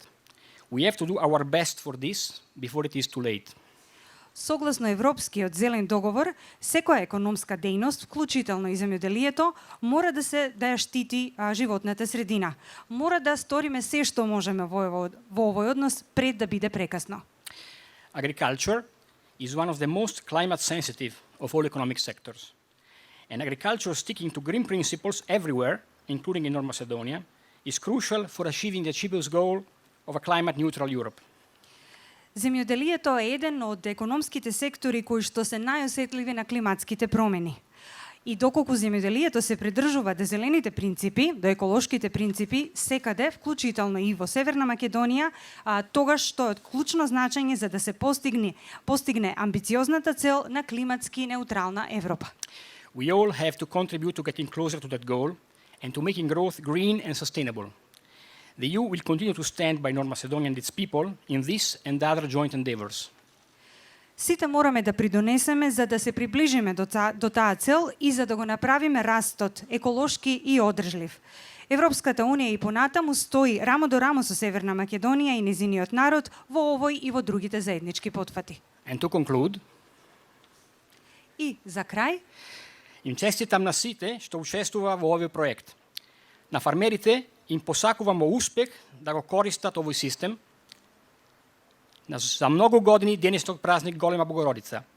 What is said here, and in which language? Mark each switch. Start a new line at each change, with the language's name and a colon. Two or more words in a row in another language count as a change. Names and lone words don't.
English: We have to do our best for this before it is too late.
Macedonian: Согласно Европскиот зелен договор, секоја економска дејност, вклучително и земјоделието, мора да ја штити животната средина. Мора да сториме се што можеме во овој однос пред да биде прекасно.
English: Agriculture is one of the most climate sensitive of all economic sectors. And agriculture sticking to green principles everywhere, including in North Macedonia, is crucial for achieving the achievable goal of a climate neutral Europe.
Macedonian: Земјоделието е еден од економските сектори кои што се најосетливи на климатските промени. И доколку земјоделието се придржува до зелените принципи, до еколошките принципи, секаде, вклучително и во Северна Македонија, тогаш тоа е од клучно значење за да се постигне амбициозната цел на климатски неутрална Европа.
English: We all have to contribute to getting closer to that goal and to making growth green and sustainable. The EU will continue to stand by North Macedonia and its people in this and other joint endeavors.
Macedonian: Сите мораме да придонесеме за да се приближиме до таа цел и за да го направиме растот еколошки и одржлив. Европската унија и понатаму стои рамо до рамо со Северна Македонија и незиниот народ во овој и во другите заеднички потфати.
English: And to conclude,
Macedonian: И за крај, им честитам на сите што учествува во овој проект. На фармерите им посакувам успех да го користат овој систем. За многу години денесниот празник Голема Богородица.